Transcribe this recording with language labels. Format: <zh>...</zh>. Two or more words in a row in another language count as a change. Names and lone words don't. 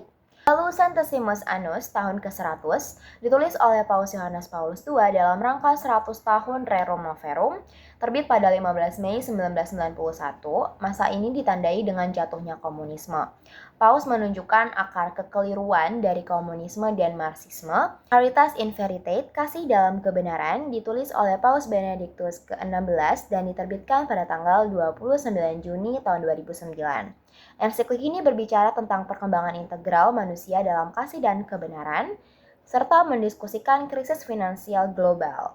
<id>Lalu Centesimus Annus tahun ke-100 ditulis oleh Paus Yohanes Paulus II dalam rangka 100 tahun Rerum Novarum, terbit pada 15 Mei 1991. Masa ini ditandai dengan jatuhnya komunisme. Paus menunjukkan akar kekeliruan dari komunisme dan Marxisme. Caritas in Veritate, Kasih dalam Kebenaran, ditulis oleh Paus Benediktus ke-16 dan diterbitkan pada tanggal 29 Juni tahun 2009. Ensiklik ini berbicara tentang perkembangan integral manusia dalam kasih dan kebenaran, serta mendiskusikan krisis finansial global.</id>